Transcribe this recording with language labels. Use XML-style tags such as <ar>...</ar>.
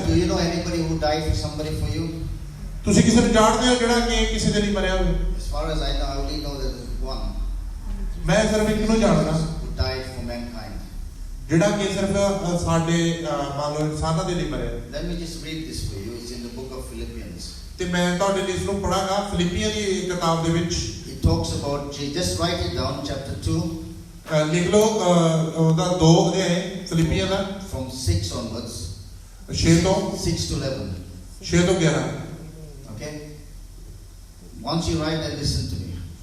<en>Do you know anybody who died for somebody for you?</en> <pa>ਤੁਸੀਂ ਕਿਸੇ ਨੂੰ ਜਾਣਦੇ ਹੋ ਜਿਹੜਾ ਕਿ ਕਿਸੇ ਦੇ ਲਈ ਮਰਿਆ ਹੋਵੇ?</pa> <en>As far as I know, I only know that there is one</en> <pa>ਮੈਂ ਸਿਰਫ ਇੱਕ ਨੂੰ ਜਾਣਦਾ</pa> <en>who died for mankind.</en> <pa>ਜਿਹੜਾ ਕਿ ਸਿਰਫ ਸਾਡੇ ਮੰਨ ਲਓ ਇਨਸਾਨਾਂ ਦੇ ਲਈ ਮਰਿਆ।</pa> <en>Let me just read this for you. It's in the book of Philippians.</en> <pa>ਤੇ ਮੈਂ ਤੁਹਾਡੇ ਲਈ ਇਸ ਨੂੰ ਪੜਾਂਗਾ ਫਿਲਿੱਪੀਆਂ ਦੀ ਕਿਤਾਬ ਦੇ ਵਿੱਚ।</pa> <en>It talks about, just write it down, chapter 2.</en> <pa>ਲਿਖ ਲਓ ਉਹਦਾ 2 ਅਧਿਆਇ ਫਿਲਿੱਪੀਆਂ ਦਾ</pa> <en>From 6 onwards.</en> <pa>6 ਤੋਂ</pa> <en>6 to 11.</en> <pa>6 ਤੋਂ 11।</pa> <en>Okay? Once you write that, listen to me.</en>